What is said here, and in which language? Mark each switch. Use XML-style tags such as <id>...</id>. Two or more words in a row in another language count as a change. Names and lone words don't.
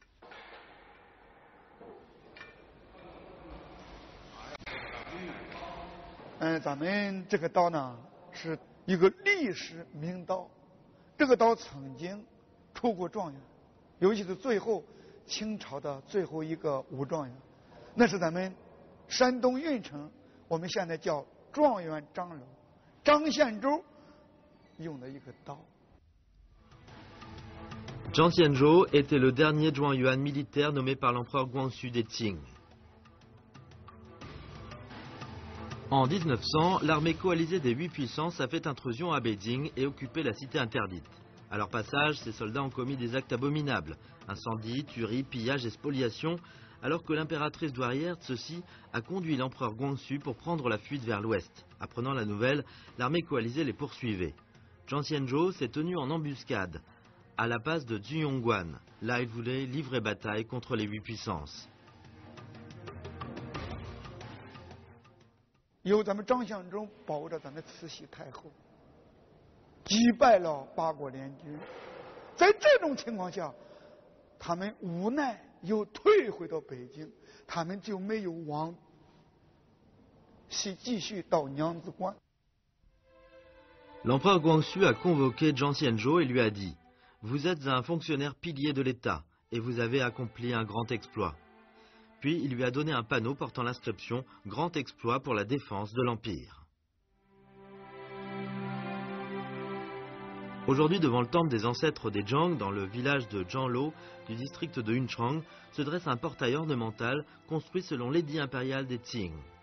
<zh>咱们这个岛呢是一个历史名岛，这个岛曾经出过状元，尤其是最后清朝的最后一个武状元，那是咱们山东运城，我们现在叫状元张楼，张献洲用的一个刀。</zh> <fr>Zhang Xianzhou était le dernier Zhuang Yuan militaire nommé par l'empereur Guangxu des Qing. En 1900, l'armée coalisée des 8 puissances a fait intrusion à Beijing et occupé la cité interdite. À leur passage, ces soldats ont commis des actes abominables, incendies, tueries, pillages et spoliations, alors que l'impératrice douairière Cixi a conduit l'empereur Guangxu pour prendre la fuite vers l'ouest. Apprenant la nouvelle, l'armée coalisée les poursuivait. Zhang Xianzhou s'est tenu en embuscade à la passe de Jiyongguan. Là, il voulait livrer bataille contre les 8 puissances.</fr> <zh>由咱们张献忠保着咱的慈禧太后，击败了八国联军。在这种情况下，他们无奈又退回到北京，他们就没有往继续到娘子关。</zh> <fr>L'empereur Guangxu a convoqué Zhang Xianzhou et lui a dit « Vous êtes un fonctionnaire pilier de l'État et vous avez accompli un grand exploit. » Puis il lui a donné un panneau portant l'inscription « Grand exploit pour la défense de l'Empire ». Aujourd'hui, devant le temple des ancêtres des Zhang, dans le village de Zhanglou, du district de Yunchang, se dresse un portail ornemental construit selon l'édit impérial des Qing.</fr>